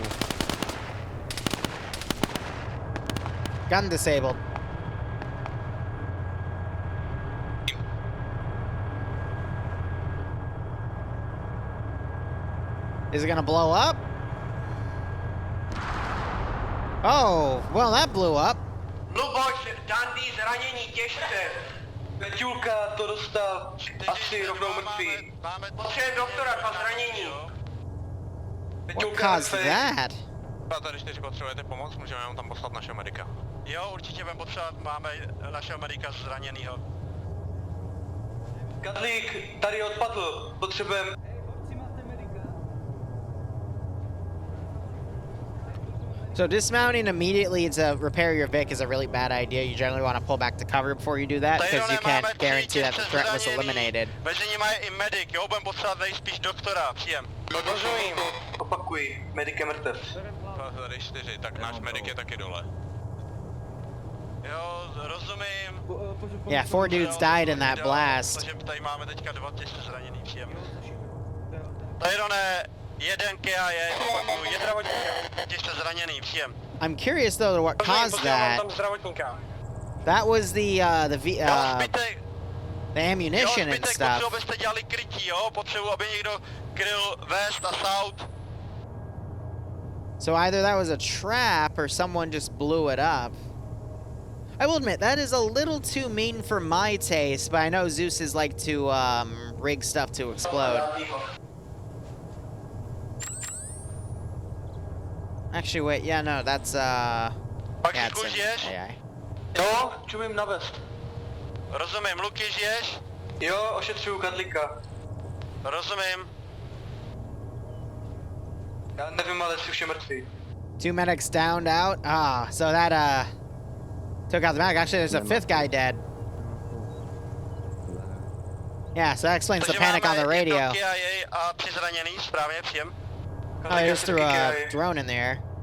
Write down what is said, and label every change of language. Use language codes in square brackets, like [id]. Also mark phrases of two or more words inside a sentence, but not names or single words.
[en] Gun disabled. Is it gonna blow up? Oh, well that blew up. [cs] Luboš, Dandy zranění těžké. Peťulka to dostal asi rovnou mrtvý. Potřebuje doktora, 2 zranění. [en] What caused that? [cs] Tady 4 potřebujete pomoc, můžeme vám tam poslat našeho medika. Jo, určitě budeme potřebovat, máme našeho medika zraněnýho. Kadlík tady odpadl, potřebujeme. [en] So dismounting immediately to repair your Vic is a really bad idea. You generally want to pull back to cover before you do that, because you can't guarantee that the threat was eliminated. [cs] Mezi nimi je i medic, jo, budeme potřebovat vejít spíš doktora, příjem. Rozumím. Opakuji, medic je mrtev. Tady 4, tak náš medic je taky dole. Jo, rozumím. [en] Yeah, 4 dudes died in that blast. [cs] Takže tady máme teďka 2 zraněný, příjem. Tyrone, 1 KIA, opakuju, je zdravotníka, těžce zraněný, příjem. [en] I'm curious though to what caused that. That was the ammunition and stuff. [cs] Abyste dělali krytí, jo, potřebuji, aby někdo kryl vest a south. [en] So either that was a trap or someone just blew it up. I will admit, that is a little too mean for my taste, but I know Zeus is like to rig stuff to explode. Actually, wait, yeah, no, that's, yeah, it's an AI. [cs] Jo, čumím na vest. Rozumím, Luky, žiješ? Jo, ošetřuju Kadlíka. Rozumím. Já nevím, ale jsi už je mrtvý. [en] 2 medics downed out. Ah, so that, took out the medic. Actually, there's a 5th guy dead. Yeah, so that explains the panic on the radio. Oh, they just threw a drone in the air.